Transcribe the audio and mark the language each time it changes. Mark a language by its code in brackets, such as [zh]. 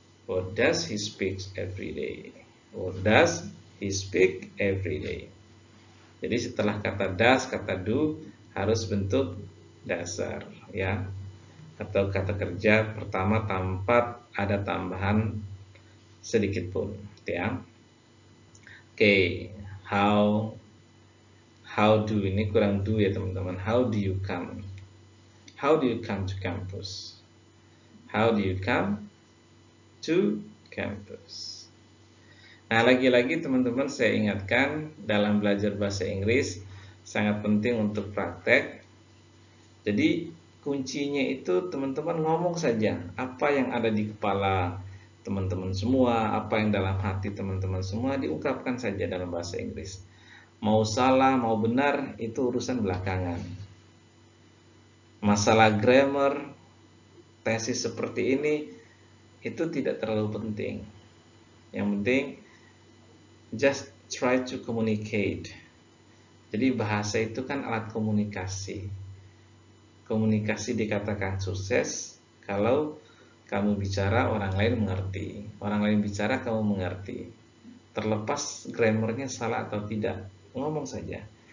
[en] What does he speak every day? What does he speak every day? [id] Jadi setelah kata does, kata do harus bentuk dasar ya, atau kata kerja pertama tanpa ada tambahan sedikit pun ya. Oke, how do, ini kurang do ya teman-teman. [en] How do you come to campus? How do you come to campus? [id] Nah, lagi-lagi teman-teman saya ingatkan, dalam belajar bahasa Inggris sangat penting untuk praktek. Jadi kuncinya itu teman-teman ngomong saja apa yang ada di kepala teman-teman semua, apa yang dalam hati teman-teman semua, diungkapkan saja dalam bahasa Inggris. Mau salah, mau benar, itu urusan belakangan. Masalah grammar, tesis seperti ini, itu tidak terlalu penting. Yang penting, [en] just try to communicate. [id] Jadi bahasa itu kan alat komunikasi. Komunikasi dikatakan sukses kalau kamu bicara orang lain mengerti, orang lain bicara kamu mengerti. Terlepas grammarnya salah atau tidak, ngomong saja.